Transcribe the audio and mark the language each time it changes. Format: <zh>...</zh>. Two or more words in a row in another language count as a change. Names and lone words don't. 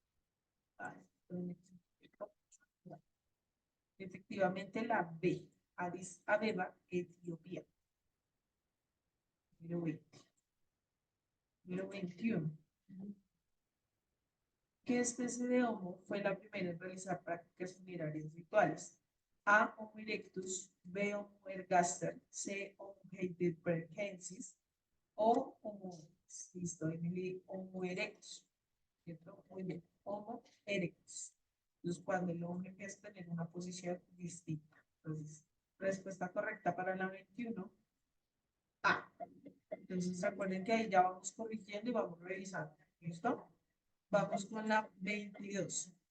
<es>Efectivamente la B, Addis Abeba, Etiopía. Número 20. Número 21. ¿Qué especie de Homo fue la primera en realizar prácticas funerarias rituales? A. Homo erectus, B. Homo ergaster, C. Homo heidelbergensis o Homo, listo, Emily, Homo erectus, ¿cierto? Muy bien, Homo erectus. Entonces, cuando el hombre empieza a tener una posición distinta. Entonces, respuesta correcta para la 21, A. Entonces, recuerden que ahí ya vamos corrigiendo y vamos revisando. ¿Listo? Vamos con la 22.</es>